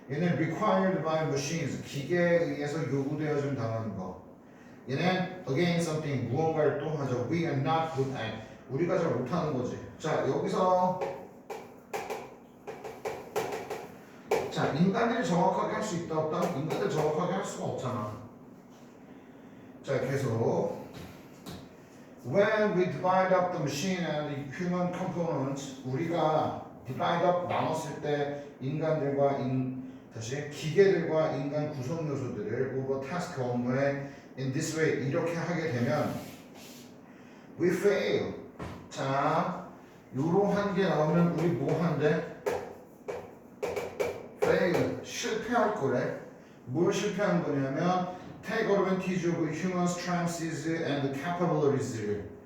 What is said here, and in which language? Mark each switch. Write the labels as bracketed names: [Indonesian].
[Korean] 얘는 [English] required by machines, [Korean] 기계에 의해서 요구되어짐 당하는 거. 얘는 [English] against something, [Korean] 무언가를 또 하죠. [English] We are not good at, [Korean] 우리가 잘 못하는 거지. 자, 여기서 자, 인간들이 정확하게 할 수 있다 없다? 인간들 정확하게 할 수가 없잖아. 자, 계속 [English] When we divide up the machine and the human components, [Korean] 우리가 [English] divide up [Korean] 나눴을 때 인간들과 다시 기계들과 인간 구성 요소들을 [English] over task [Korean] 업무에 [English] in this way [Korean] 이렇게 하게 되면 [English] we fail. [Korean] 자, 요러한 게 나오면 우리 뭐 한대? fail. 실패할 거래. 뭘 실패한 거냐면 [English] take advantage of human strengths and capabilities.